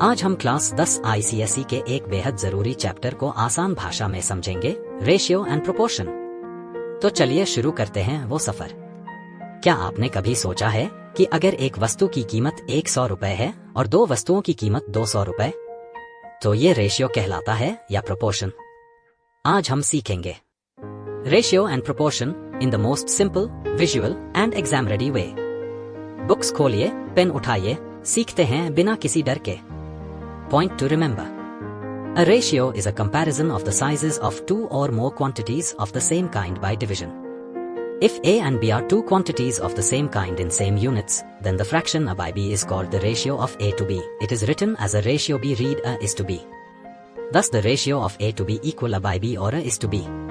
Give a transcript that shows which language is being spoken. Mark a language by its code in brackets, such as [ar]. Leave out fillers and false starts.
[hi] आज हम class 10 ICSE के एक बेहद जरूरी चैप्टर को आसान भाषा में समझेंगे, रेशियो एंड प्रोपोर्शन। तो चलिए शुरू करते हैं वो सफर। क्या आपने कभी सोचा है कि अगर एक वस्तु की कीमत 100 रुपए है और दो वस्तुओं की कीमत 200 रुपए, तो ये रेशियो कहलाता है या प्रोपोर्शन? आज हम सीखेंगे ratio and proportion [en] in the most simple, visual and exam ready way. [hi] Books खोलिए, पेन उठाइए, सीखते हैं बिना किसी डर के। [en] Point to remember. A ratio is a comparison of the sizes of two or more quantities of the same kind by division. If A and B are two quantities of the same kind in same units, then the fraction A by B is called the ratio of A to B. It is written as a ratio B, read A is to B. Thus the ratio of A to B equal A by B or A is to B.